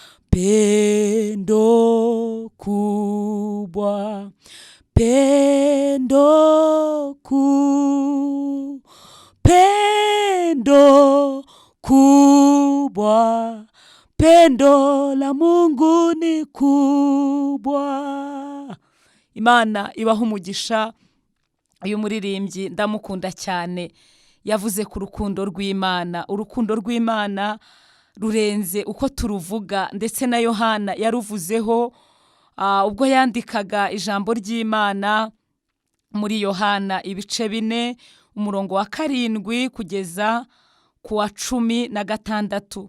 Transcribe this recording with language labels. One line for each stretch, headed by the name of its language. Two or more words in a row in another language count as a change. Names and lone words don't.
Swahili: pendo kubwa, pendo kubwa, pendo la Mungu ni kubwa.
Kinyarwanda: Imana ibaho umugisha. Uyu muririmbyi ndamukunda cyane, yavuze ku rukundo rw'Imana. Urukundo rw'Imana rurenze uko turuvuga, ndetse na Yohana yaruvuzeho ubwo yandikaga ijambo ry'Imana muri Yohana ibice 4 umurongo wa 7 kugeza ku wa 16.